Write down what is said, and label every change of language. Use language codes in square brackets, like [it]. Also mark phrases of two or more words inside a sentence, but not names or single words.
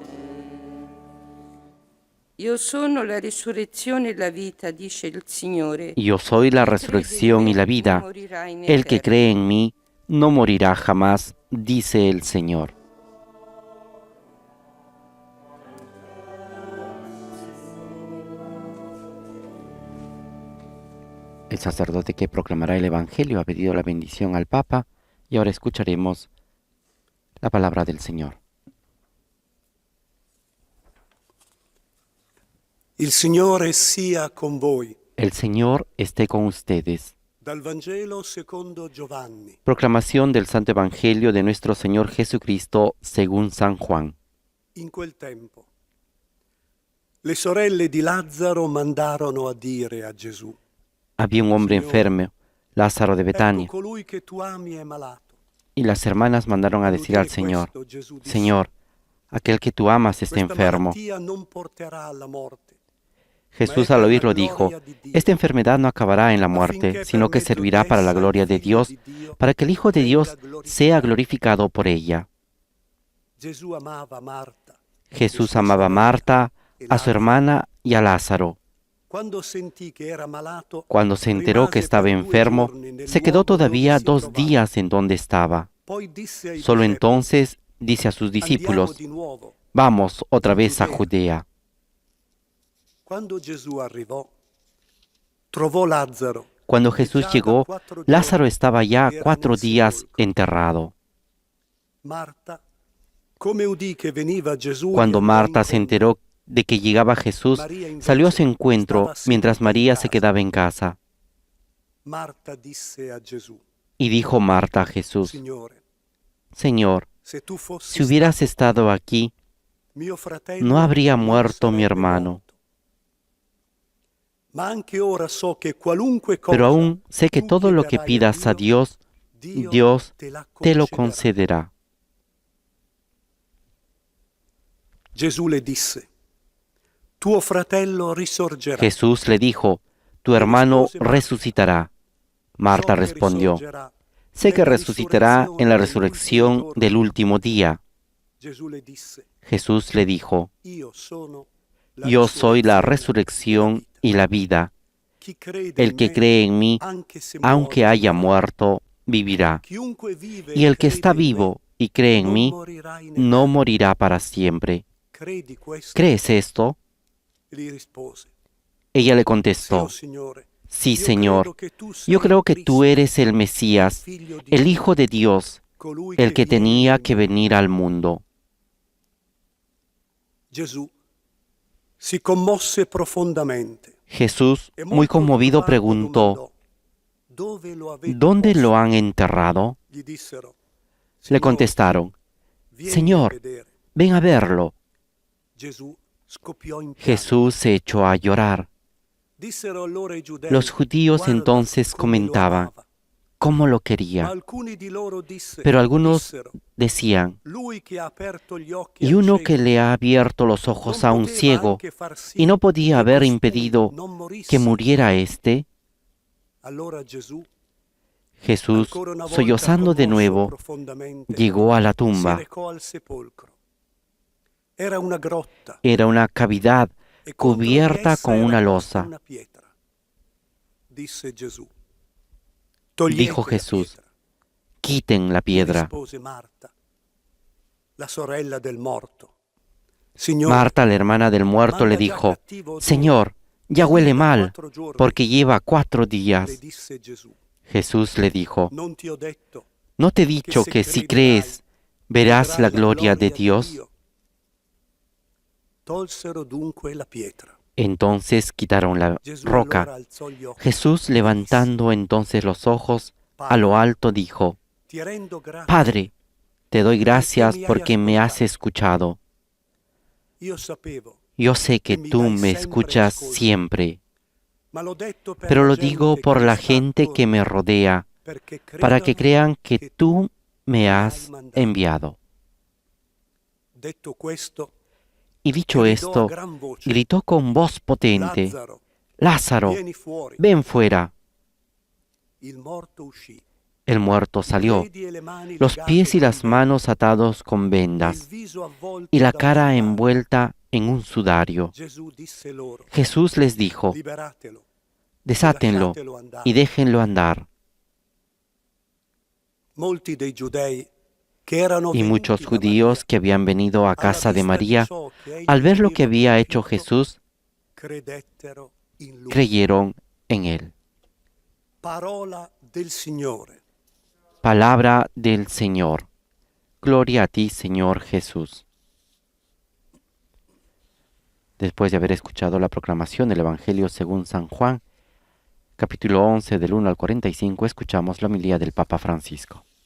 [it] Io sono la risurrezione e la vita, dice il Signore. [es] Yo soy la resurrección y la vida. El que cree en mí no morirá jamás, dice el Señor. El sacerdote que proclamará el Evangelio ha pedido la bendición al Papa y ahora escucharemos la palabra del Señor. [it] Il Signore sia con voi. [es] El Señor esté con ustedes. [it] Dal Vangelo secondo Giovanni. [es] Proclamación del Santo Evangelio de nuestro Señor Jesucristo según San Juan. [it] In quel tempo, le sorelle di Lazzaro mandarono a dire a Gesù: [es] Había un hombre enfermo, Lázaro de [it] Ecco, Betania, colui che tu ami è malato. [es] y las hermanas mandaron a decir al Señor, [it] Questo Gesù disse: [es] Señor, aquel que tú amas está [it] questa [es] enfermo. [it] malattia non porterà alla morte. [es] Jesús al oírlo dijo, esta enfermedad no acabará en la muerte, sino que servirá para la gloria de Dios, para que el Hijo de Dios sea glorificado por ella. [it] Gesù amava Marta. [es] Jesús amaba a Marta, a su hermana y a Lázaro. [it] Quando sentì che era malato, [es] Cuando se enteró que estaba enfermo, se quedó todavía 2 días en donde estaba. [it] poi disse ai Solo discepoli: [es] entonces dice a sus [it] Andiamo [es] discípulos, [it] di nuovo. [es] vamos otra vez a Judea. [it] Quando Gesù arrivò, trovò Lazzaro. [es] Cuando Jesús llegó, Lázaro estaba ya 4 días enterrado. [it] Marta, come udì che veniva Gesù, [es] Cuando [it] gli andò [es] Marta se [it] incontro. [es] enteró de que llegaba Jesús, salió a su encuentro mientras María se quedaba en casa. [it] Marta disse a Gesù: [es] Y dijo Marta a Jesús, [it] Signore, [es] Señor, [it] se tu fossi [es] si hubieras estado aquí, [it] mio fratello [es] no habría [it] non [es] muerto mi [it] sarebbe [es] hermano. [it] morto. Ma anche ora so che qualunque cosa [es] Pero aún sé que [it] tu [es] todo lo que [it] chiederai [es] pidas a Dios, Dios te lo [it] concederà. [es] concederá. [it] Gesù le disse: tuo fratello risorgerà. [es] Jesús le dijo, tu hermano resucitará. Marta [it] So che [es] respondió, [it] risorgerà [es] sé que [it] nella [es] resucitará en la [it] risurrezione [es] resurrección del último día. [it] Gesù le disse: [es] Jesús le dijo, [it] io sono la [es] yo soy la [it] risurrezione [es] resurrección y la vida. [it] Chi crede [es] El [it] in [es] que [it] me, [es] cree en mí, [it] anche se [es] aunque [it] muore, [es] haya [it] vivrà. [es] muerto, vivirá. [it] Chiunque vive [es] Y el que [it] crede [es] está [it] in me, [es] vivo y cree en [it] non [es] mí, [it] morirà in [es] no [it] eterno. [es] morirá para siempre. [it] Credi questo? [es] ¿Crees esto? [it] Gli rispose: [es] Ella le [it] Sì, [es] contestó, [it] oh Signore. [es] sí, [it] Io [es] Señor, [it] credo che tu sei [es] yo creo [it] il [es] que tú [it] Cristo, [es] eres el Mesías, [it] Figlio di [es] el [it] Dio, [es] Hijo de Dios, [it] colui [es] el que [it] viene [es] tenía [it] nel [es] que [it] mondo. [es] venir al mundo. [it] Gesù si commosse profondamente. [es] Jesús, [it] E [es] muy [it] molto [es] conmovido, [it] turbato [es] preguntó, [it] domandò: Dove lo avete [es] ¿dónde [it] posto? [es] lo han enterrado? [it] Gli dissero: [es] Le [it] Signore, [es] contestaron, [it] vieni [es] Señor, [it] a vedere. [es] ven a verlo. [it] Gesù scoppiò in pianto. [es] Jesús se echó a llorar. [it] Dissero allora i giudei: [es] Los judíos [it] Guarda [es] entonces [it] come lo [es] comentaban, [it] amava. [es] cómo lo [it] Ma [es] quería. [it] alcuni di loro [es] Pero algunos [it] dissero, [es] decían, [it] lui che ha aperto gli occhi [es] y [it] al [es] uno que [it] cieco, [es] le ha abierto los [it] non [es] ojos a un [it] poteva [es] ciego, [it] anche far [es] y [it] sì [es] no podía [it] che [es] haber [it] costui [es] impedido [it] non [es] que [it] morisse? [es] muriera éste. [it] Allora Gesù, [es] Jesús, [it] ancora una volta [es] sollozando de [it] commosso [es] nuevo, [it] profondamente, [es] llegó a la [it] si [es] tumba. [it] recò al sepolcro. Era una grotta [es] Era una cavidad [it] e contro di [es] cubierta [it] essa [es] con [it] era [es] una [it] posta [es] losa. [it] una pietra. Disse Gesù, [es] Dijo [it] togliete la [es] Jesús, [it] pietra. [es] quiten la [it] Gli [es] piedra. [it] rispose Marta, la sorella del morto. Signore, [es] Marta, la hermana del muerto, [it] le manda già [es] dijo, [it] cattivo odore. [es] Señor, ya [it] È lì [es] huele [it] da [es] mal, [it] 4 giorni. [es] porque lleva 4 [it] Le [es] días. [it] disse Gesù, [es] Jesús le dijo, [it] non ti ho detto [es] ¿no te he [it] che [es] dicho [it] se [es] que si [it] crederai, [es] crees verás [it] vedrai [es] la gloria de Dios? [it] Dio? Tolsero dunque la pietra. [es] Entonces quitaron la [it] Gesù [es] roca. [it] allora alzò gli occhi [es] Jesús, [it] e [es] levantando entonces los ojos a lo alto, dijo, [it] disse, ti rendo grazie. [es] Padre, te doy gracias [it] mi hai [es] porque me has [it] ascoltato. [es] escuchado. [it] Io sapevo, [es] Yo sé que [it] mi [es] tú [it] dai [es] me [it] sempre [es] escuchas [it] ascolto. [es] siempre, [it] ma l'ho detto per [es] pero [it] la [es] lo digo [it] gente [es] por [it] che mi [es] la [it] sta [es] gente que me [it] attorno, [es] rodea, [it] perché [es] para que [it] credano [es] crean que [it] che [es] tú me [it] mi hai [es] has [it] mandato. [es] enviado. [it] Detto questo, [es] Y dicho [it] gridò a [es] esto, [it] gran voce, [es] gritó con voz potente, [it] Lazzaro, [es] Lázaro, [it] vieni fuori. [es] ven fuera. [it] Il morto uscì. [es] El muerto [it] I [es] salió, [it] piedi e le mani [es] los [it] legate [es] pies y [it] con [es] las [it] bende, [es] manos atados con [it] e il [es] vendas, [it] viso avvolto [es] y la [it] da un [es] cara [it] sudario. [es] envuelta en un sudario. [it] Gesù disse loro, [es] Jesús les dijo, [it] liberatelo e [es] desátenlo [it] lasciatelo andare. [es] y déjenlo andar. [it] Molti dei giudei che erano [es] Y muchos [it] venuti da [es] judíos [it] Maria, [es] que habían venido a [it] alla [es] casa de [it] vista di [es] María, [it] ciò che egli [es] al ver lo que [it] aveva [es] había hecho [it] compiuto, [es] Jesús, [it] credettero in lui. [es] creyeron en él. [it] Parola del Signore. [es] Palabra del Señor. Gloria a ti, Señor Jesús. Después de haber escuchado la proclamación del Evangelio según San Juan, capítulo 11 del 1 al 45, escuchamos la homilía del Papa Francisco.